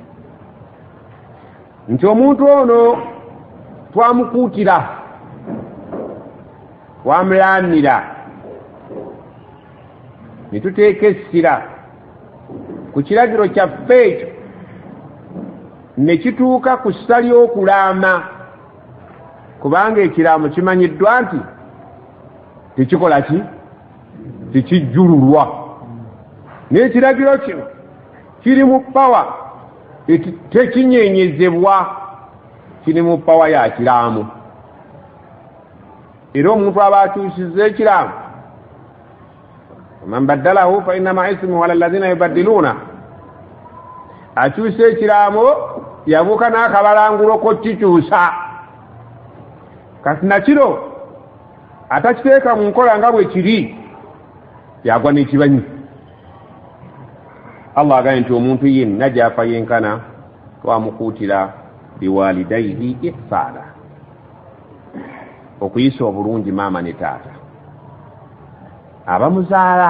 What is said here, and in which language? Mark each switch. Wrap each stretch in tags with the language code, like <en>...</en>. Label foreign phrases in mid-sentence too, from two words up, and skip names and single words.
<lg>nti omuntu ono twamukuutira, twamulaamira, ne tuteeka essira ku kiragiro kyaffe ekyo, ne kituuka ku ssa ly'okulaama, kubanga ekiraamo kimanyiddwa nti tekikola ki, tekijjululwa. N'ekiragiro kino kiri mu pawa tekinyenyezebwa, kiri mu pawa ya kiraamu. Era omuntu aba akyusizza ekiraamu,</lg> <ar>من بدله فإنما إثمه على الذين يبدلون, akyusa ekiraamu yabuuka n'akabalangulo kokikyusa.</ar> <lg>Kati nakiro atakiteeka mu nkola nga bwe kiri yagwa n'ekibanyi. Allah agambye nti omuntu yenna gy'afa yenkana twamukuutira</lg> <ar>بوالديه إحسانا,</ar> <lg>okuyisa obulungi maama ne taata abamuzaala.</lg>